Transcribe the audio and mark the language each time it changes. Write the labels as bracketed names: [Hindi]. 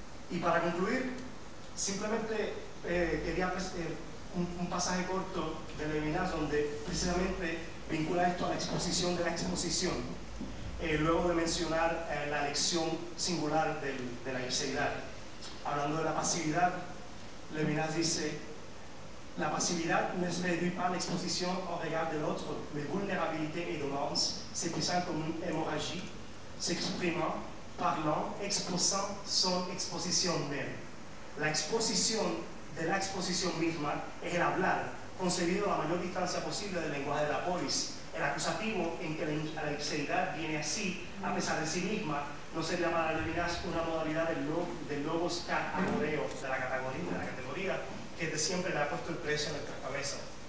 [Spanish] Y para concluir, simplemente quería un pasaje corto de Levinas donde precisamente vincula esto a la exposición de la exposición, luego de mencionar la lección singular de la ipseidad. Hablando de la pasividad, [French] Levinas dice: la pasividad ne se réduit pas à l'exposition au regard de l'autre, mais vulnérabilité et dolence, s'épuisant comme une hémorragie, s'exprimant, parlant, exposant son exposición même. [Spanish] La exposición de la exposición misma es el hablar, concebido a la mayor distancia posible del lenguaje de la polis. El acusativo en que la ipseidad viene así, a pesar de sí misma, no sería para Levinas una modalidad del logos categoreo, de la categoría, que de siempre le ha puesto el precio en nuestras cabezas.